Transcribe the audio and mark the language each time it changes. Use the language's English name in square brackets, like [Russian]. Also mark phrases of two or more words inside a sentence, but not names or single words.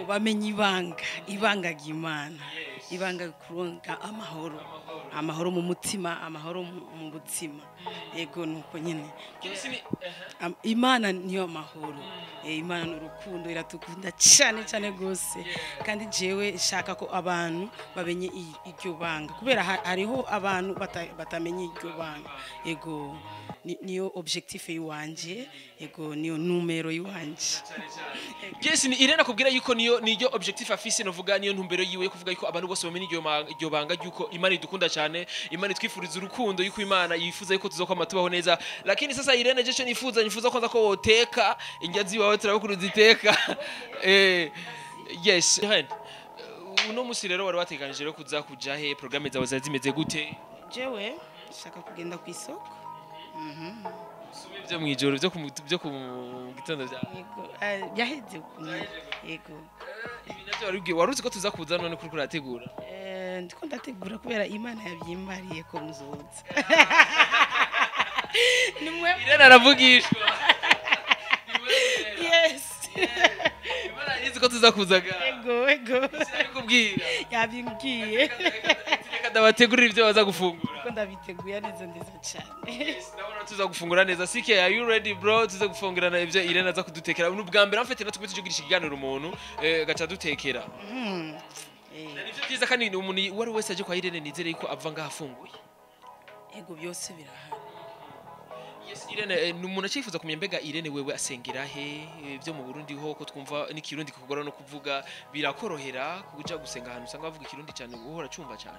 [Rundi] bamenye ibanga ry'Imana ibanga kuronka amahoro mu mutima amahoro mu butima yego nuko nyene Imana niyo amahoro Imana n'urukundo iratukunda cyane gose kandi jewe shaka ko abantu bamenye iryo banga kubera hariho abantu batamenye iryo banga yego niyo objectif yiwanje yego niyo numero yiwanje yes ni Irene akubwira yuko niyo objectif afise novuga niyo ntumbero yiwe kuvuga yuko abantu bose bamenye iryo banga yuko Imana idukunda cyane Imana itwifuriza urukundo yuko Imana yifuza yuko tuzokoma tubaho neza [Swahili] lakini sasa [Rundi] Irene jecho nifuza kwanza ko woteka injazi wawe turabakuruza iteka yes Irene uno musi rero wari wateganije rero kuza kuja he programme zawe zimeze gute jewe shaka kugenda ku isoko byo mwijoro byo ku gitondo bya yaheze yego navyo waruzi ko tuza kuza none kuri kurategura ndiko ndategura kubera Imana yabyimbariye ko muzoza nimwe Irene aravugishwa yes Imana yizi ko tuza kuzaga yego kubwira yabimbwiye reka reka ndabategurira ibyo baza gufungura ko ndabiteguye neza cyane. ndabona tuza gufungura neza sike [English] are you ready bro [Rundi] tuza gufungurana ibyo Irene aza kudutekera n'ubwa mbere amfite natwe tugirisha ikiganiro umuntu gaca dutekera nivyo byiza kandi umuntu wari wese aje kwa Irene nizere ko ava ngaha afunguye Ego byose birahari. yes Irene umuntu acifuza kumenya mbega Irene wewe asengera he byo mu Burundi ho ko twumva n'ikirundi kukugora no kuvuga birakorohera kuja gusenga ahantu usanga bavuga ikirundi cyane uhora cyumva cyane